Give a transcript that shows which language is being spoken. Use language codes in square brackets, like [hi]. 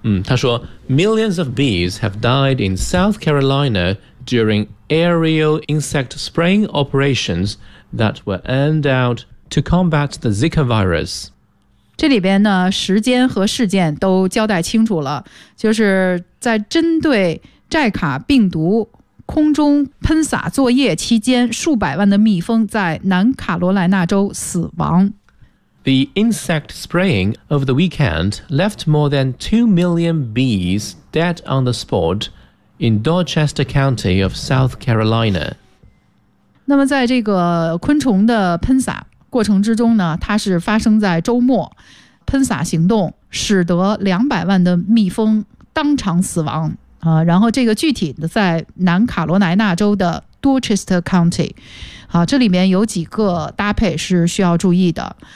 [zh] 他说 [en] ，Millions of bees have died in South Carolina during aerial insect spraying operations that were aimed out to combat the Zika virus. [zh] 这里边呢，时间和事件都交代清楚了，就是在针对寨卡病毒空中喷洒作业期间，数百万的蜜蜂在南卡罗来纳州死亡。 [en] The insect spraying over the weekend left more than 2 million bees dead on the spot in Dorchester County of South Carolina. [zh] 那么在这个昆虫的喷洒过程之中呢，它是发生在周末，喷洒行动使得200万的蜜蜂当场死亡啊。然后这个具体的在南卡罗来纳州的 Dorchester County， 好、啊，这里面有几个搭配是需要注意的。